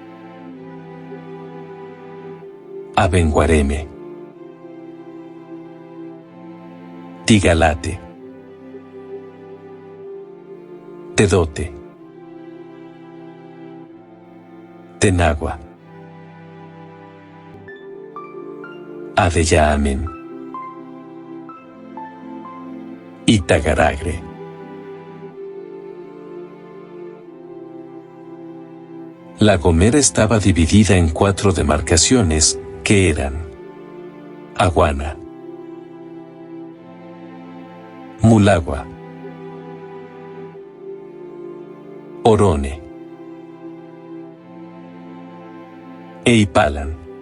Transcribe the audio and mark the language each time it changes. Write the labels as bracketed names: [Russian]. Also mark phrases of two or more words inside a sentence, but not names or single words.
[Spanish] Abenguareme, Tigalate, Tedote, Tenagua, Adeyaamen y Tagaragre. La Gomera estaba dividida en 4 demarcaciones, que eran: Aguana, Mulagua, Orone e Ipalan.